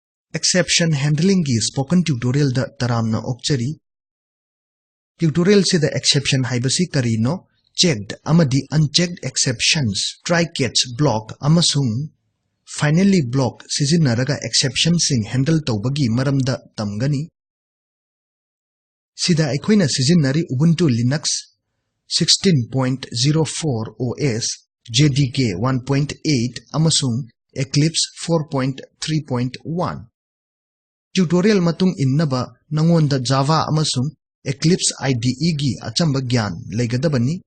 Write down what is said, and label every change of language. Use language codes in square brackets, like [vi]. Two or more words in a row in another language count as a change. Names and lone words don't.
[mni] Exception handling ki [en] spoken tutorial [mni] da taramna okchari. Tutorial se da exception haibasi karino, checked amadi [en] unchecked exceptions, try catch block [mni] amasung [en] finally block [mni] sijinnaraga exception sing handle tawbagi maramda tamgani. Sida aikoina sijinnari Ubuntu Linux 16.04 OS, JDK 1.8 amasung Eclipse 4.3.1. Tutorial matung innaba nangonda Java amasung Eclipse IDE gi achamba gyan leigadabani.